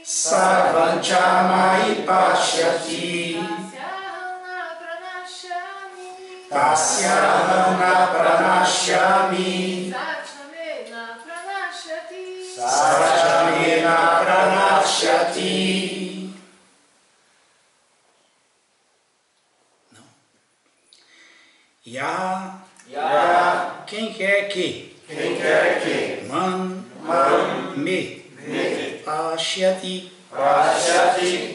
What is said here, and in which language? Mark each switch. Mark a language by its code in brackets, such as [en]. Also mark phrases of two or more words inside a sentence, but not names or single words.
[sa] सर्वं च मयि पश्यति. तस्याहं न प्रणश्यामि. तस्याहं न प्रणश्यामि. स च मे न प्रणश्यति. स च मे न प्रणश्यति. Ya, Ya. [pt] quem quer que Quem quer que [sa] मां मे पश्यति Pashyati